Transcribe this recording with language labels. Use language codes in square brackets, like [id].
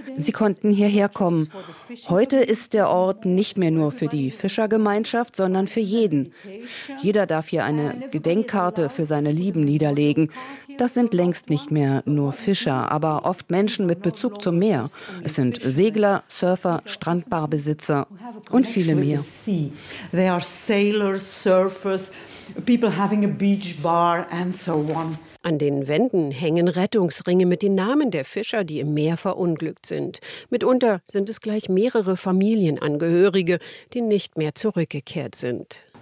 [de] Sie konnten hierher kommen. Heute ist der Ort nicht mehr nur für die Fischergemeinschaft, sondern für jeden. Jeder darf hier eine Gedenkkarte für seine Lieben niederlegen. Das sind längst nicht mehr nur Fischer, aber oft Menschen mit Bezug zum Meer. Es sind Segler, Surfer, Strandbarbesitzer und viele mehr. [en] They are sailors, surfers, people having a beach bar and so on. [de] An den Wänden hängen Rettungsringe mit den Namen der Fischer, die im Meer verunglückt sind. Mitunter sind es gleich mehrere Familienangehörige, die nicht mehr zurückgekehrt sind.